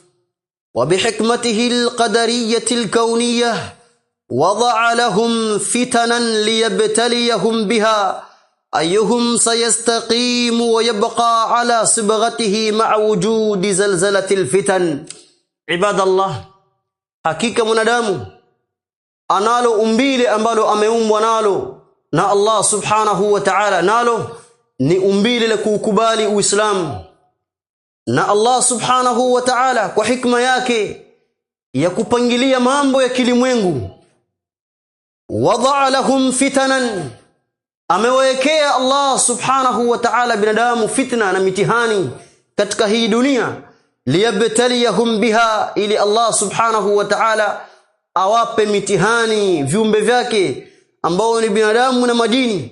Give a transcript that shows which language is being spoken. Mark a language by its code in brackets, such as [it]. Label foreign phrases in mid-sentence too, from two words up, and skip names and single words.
[ar] وبحكمته القدرية الكونية وضع لهم فتنا ليبتليهم بها أيهم سيستقيم ويبقى على صبغته مع وجود زلزلة الفتن عباد الله [sw] hakika mwanadamu analo umbile ambalo ameumbwa nalo na [ar] الله سبحانه وتعالى, [sw] nalo ni umbile la kukubali Uislamu. Na [ar] الله سبحانه وتعالى [sw] kwa hikma yake ya kupangilia mambo ya kilimwengu, [ar] وضع لهم فتنا, [sw] amewekea [ar] الله سبحانه وتعالى [sw] binadamu fitna na mitihani katika hii dunia, [ar] ليبتليهم بها, [sw] ili [ar] الله سبحانه وتعالى [sw] awape mitihani viumbe vyake ambao ni binadamu na majini.